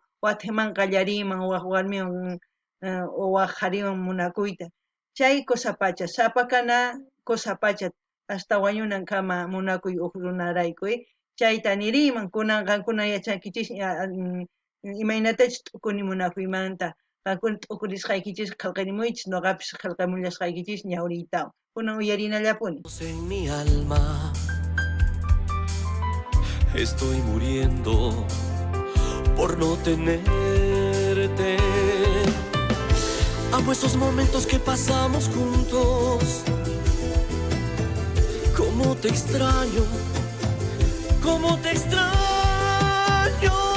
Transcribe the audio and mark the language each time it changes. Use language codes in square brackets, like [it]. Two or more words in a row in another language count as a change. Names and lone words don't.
[qu] waqtiman qallariman waq warmiwan o waq qhariwan munakuyta chay kusapacha sapa kana kusapacha hasta wañunankama munakuy huk runarayku, chayta niriyman kunan qankuna yachankichis imaynatachus t'ukuni munakuymanta qankuna t'ukurisqaykichis qillqarimuychis nuqapis qillqamullashqaykichis ñawriytawan kunan uyarinallapuni. [es] En mi alma estoy muriendo por no tenerte. Amo esos momentos que pasamos juntos. Cómo te extraño, cómo te extraño.